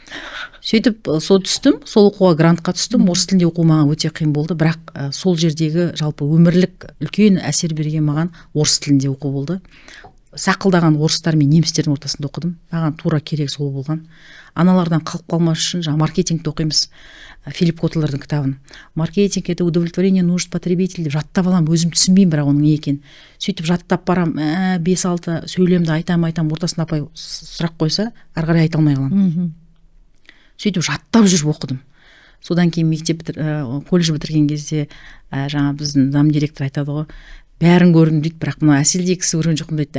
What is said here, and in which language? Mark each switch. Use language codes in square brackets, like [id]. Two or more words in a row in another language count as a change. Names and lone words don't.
[kk] Сөйтіп сол түстім, сол оқуға грантқа түстім. Орыс тілінде оқу маған өте қиын болды, бірақ сол жердегі жалпы өмірлік үлкен әсер берген маған орыс тілінде оқу болды. Сақылдаған орыстар мен немістердің ортасында оқыдым. Маған тура керек сол болған. Аналардан қалып қалмас үшін жаңа маркетингті оқимыз. Филипп Котлердің кітабын. [ru] Маркетинг это удовлетворение нужд потребителей [kk] деп жаттап алам, өзім түсінбеймін, бірақ оның не екенін. Сөйтіп жаттап барам, 5-6 сөйлемді айтам, ортасына апай сұрақ қойса, ары қарай айта алмай қаламын. Сөйтіп жаттап жүріп оқыдым. Содан кейін колледж бітірген кезде жаңа біздің зам директор айтады ғой, бәрін көрдім дейді, бірақ мына Әселдей кісі көрген жоқпын дейді.